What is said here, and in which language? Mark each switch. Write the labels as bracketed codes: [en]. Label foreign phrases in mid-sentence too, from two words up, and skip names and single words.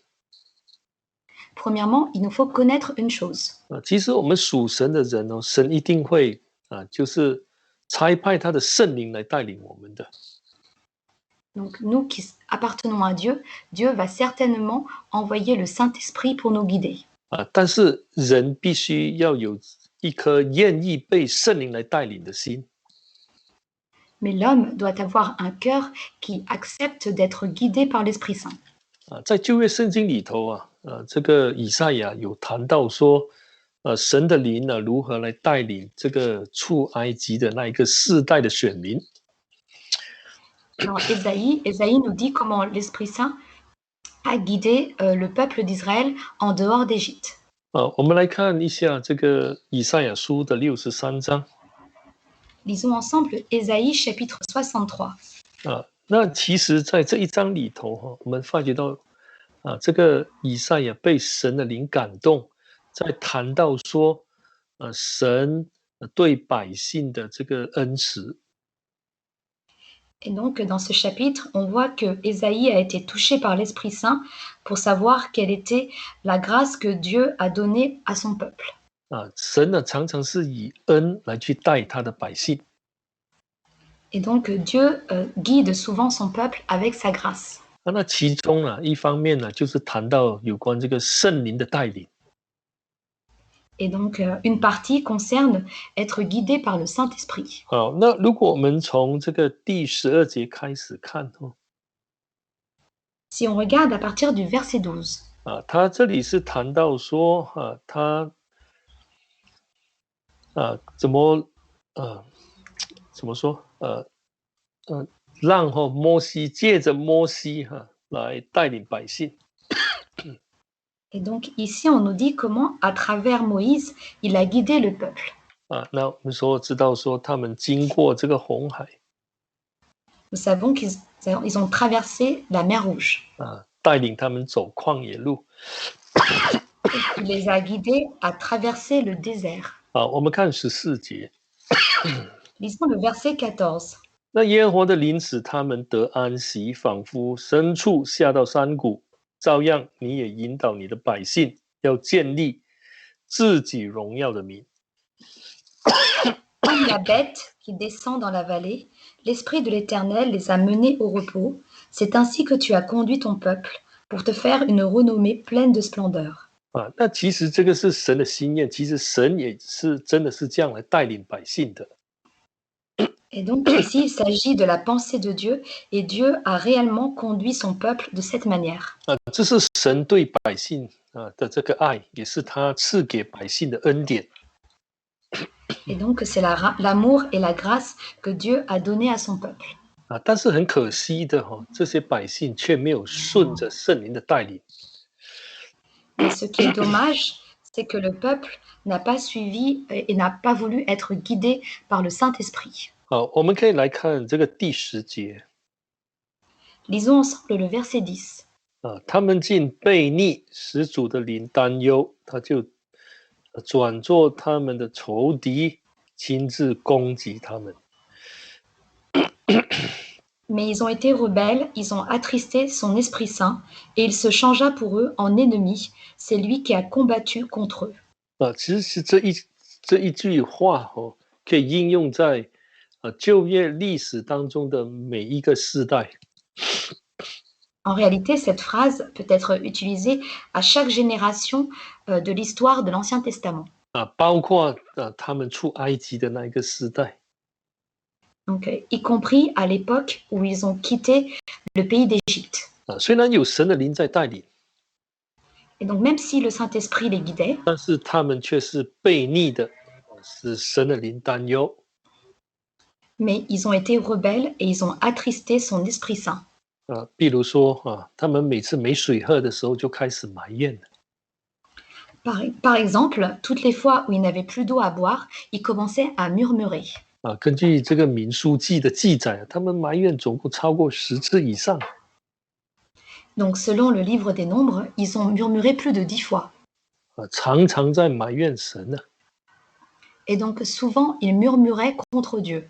[fr] Premièrement, il nous faut connaître une chose. [zh] 其实我们属神的人神一定会就是差派他的圣灵来带领我们的。 [fr] Donc nous qui appartenons à Dieu, Dieu va certainement envoyer le Saint-Esprit pour nous guider. [zh] 但是人必须要有一颗愿意被圣灵来带领的心。 [fr] Mais l'homme doit avoir un cœur qui accepte d'être guidé par l'Esprit Saint. [zh] 在旧约圣经里头这个以赛亚有谈到说神的灵如何来带领这个出埃及的那一个世代的选民。 [fr] Dans Ésaïe nous dit comment l'Esprit Saint a guidé le peuple d'Israël en dehors d'Égypte. [zh] 我们来看一下这个以赛亚书的63章。 [fr] Lisons ensemble Ésaïe chapitre 63. [zh] 那其实在这一章里头我们发觉到这个以赛亚被神的灵感动，在谈到说神对百姓的这个恩慈。 [fr] Et donc, dans ce chapitre, on voit que Ésaïe a été touché par l'Esprit Saint pour savoir quelle était la grâce que Dieu a donnée à son peuple. [zh] 神常常是以恩来去带他的百姓。 [fr] Et donc, Dieu guide souvent son peuple avec sa grâce. [zh] 那其中一方面就是谈到有关这个圣灵的带领。 [fr] Et donc, une partie concerne être guidé par le Saint-Esprit. [zh] 好，那如果我们从这个第12节开始看 [fr] Si on regarde à partir du verset 12. [zh] 他这里是谈到说他怎么说让摩西借着摩西来带领百姓。 [fr] Et donc ici, on nous dit comment, à travers Moïse, il a guidé le peuple. [zh] 那我们知道说他们经过这个红海 [fr] Nous savons qu'ils ont traversé la mer Rouge. [zh] 带领他们走旷野路。 [fr] Il les a guidés à traverser le désert. [zh] 我们看14节。 [fr] Lisons le verset 14. [zh] 那耶和华的灵使他们得安息，仿佛牲畜下到山谷，照样你也引导你的百姓，要建立自己荣耀的名。 [fr] Comme la bête qui descend dans la vallée, l'Esprit de l'Éternel les a menés au repos. C'est ainsi que tu as conduit ton peuple pour te faire une renommée pleine de splendeur. [zh] 那其实这个是神的心愿，其实神也是真的是这样来带领百姓的。 [fr] Et donc ici, il s'agit de la pensée de Dieu, et Dieu a réellement conduit son peuple de cette manière. [zh] 这是神对百姓的这个爱，也是他赐给百姓的恩典。 [fr] Et donc c'est l'amour et la grâce que Dieu a donné à son peuple. [zh] 但是很可惜的这些百姓却没有顺着圣灵的带领。 [fr] Mais ce qui est dommage, c'est que le peuple n'a pas suivi et n'a pas voulu être guidé par le Saint-Esprit. [zh] 我们可以来看这个第10节。 [fr] Lisons ensemble le verset 10. [zh] 他们竟悖逆，使主的灵担忧，他就转作他们的仇敌，亲自攻击他们。 [fr] Mais ils ont été rebelles, ils ont attristé son Esprit Saint, et il se changea pour eux en ennemi. C'est lui qui a combattu contre eux. [zh] 其实这一句话可以应用在旧约历史当中的每一个世代。 [fr] En réalité, cette phrase peut être utilisée à chaque génération de l'histoire de l'Ancien Testament. [zh] 包括他们出埃及的那一个时代。 [fr] Donc, y compris à l'époque où ils ont quitté le pays d'Égypte. [zh] 虽然有神的灵在带领， [fr] Et donc, même si le Saint-Esprit les guidait, [zh] 但是他们却是悖逆的，使神的灵担忧。 [fr] mais ils ont été rebelles et ils ont attristé son Esprit Saint. [zh] 比如说他们每次没水喝的时候就开始埋怨。 [fr] Par exemple, toutes les fois où ils n'avaient plus d'eau à boire, ils commençaient à murmurer. [zh] 根据这个民书记的记载，他们埋怨总共超过10次以上。 [fr] Donc, selon le livre des Nombres, ils ont murmuré plus de 10 fois. [zh] 常常在埋怨神呢。 [fr] Et donc, souvent, ils murmuraient contre Dieu.